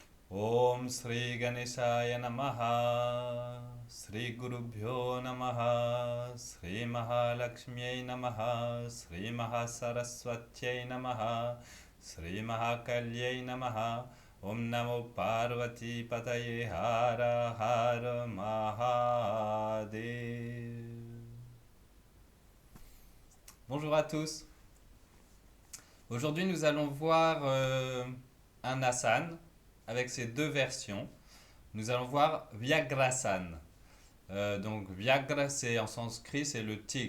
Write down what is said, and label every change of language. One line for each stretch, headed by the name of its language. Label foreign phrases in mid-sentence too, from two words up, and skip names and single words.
Sanskrit: Om Sri Ganeshaya Namaha, Sri Gurubhyo Namaha, Sri Mahalakshmi Namaha, Sri Mahasaraswatyai Namaha, Sri Mahakalyai Namaha, Om Namo Parvati Pataye Hara Hara Mahadev.
French: Bonjour à tous. Aujourd'hui, nous allons voir un asana avec ses deux versions. Nous allons voir Vyagrasana. Donc Vyagra, c'est en sanskrit, c'est le tigre.